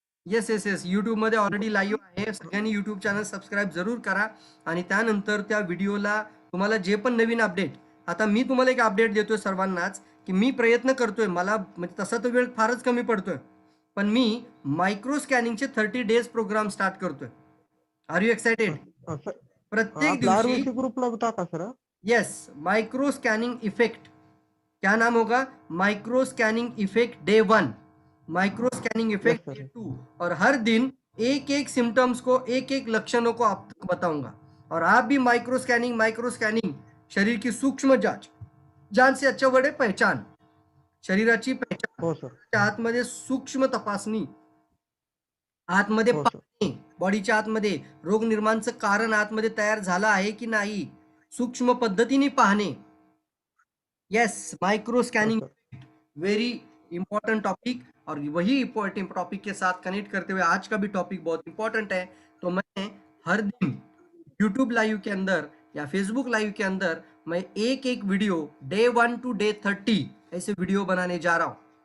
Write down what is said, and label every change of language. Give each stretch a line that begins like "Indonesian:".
Marathi: Yes yes yes, YouTube मध्ये already live आहे. सगळ्यांनी युट्यूब चॅनल सबस्क्राईब जरूर करा, आणि त्यानंतर त्या व्हिडिओला तुम्हाला जे पण नवीन अपडेट, आता मी तुम्हाला एक अपडेट देतोय सर्वांनाच, की मी प्रयत्न करतोय, मला म्हणजे तसा तर वेळ फारच कमी पडतोय, पण मी मायक्रो स्कॅनिंगचे 30 डेज प्रोग्राम स्टार्ट करतोय.
English: Are you excited? प्रत्येक
Marathi: आपल्या दिवशी. आरवीसी ग्रुपला टाका sir.
Hindi: Yes, micro scanning effect. क्या नाम होगा?
English: Micro scanning effect day 1, micro scanning effect Yes, sir.
Hindi: Day 2, और हर दिन एक एक सिम्टम्स को, एक एक लक्षणों को आप तक बताऊंगा. और आप भी माइक्रो स्कैनिंग शरीर की सूक्ष्म जांच, जान से अच्छा वर्ड है पहचान, शरीराची पहचान,
Marathi: हो सर. आतमध्ये सूक्ष्म तपासणी, आतमध्ये हो सर. पाहणे, बॉडीच्या आतमध्ये रोग निर्माणचं कारण आतमध्ये तयार झालं आहे की नाही, सूक्ष्म पद्धतीने पाहणे.
English: Yes, micro scanning, very important topic.
Hindi: और वही इंपॉर्टेंट टॉपिक के साथ कनेक्ट करते हुए आज का भी टॉपिक बहुत इंपॉर्टेंट है. तो मैं हर दिन यूट्यूब लाइव के अंदर या फेसबुक लाइव के अंदर मैं एक एक वीडियो डे 1 टू डे 30 ऐसे वीडियो बनाने जा रहा हूँ.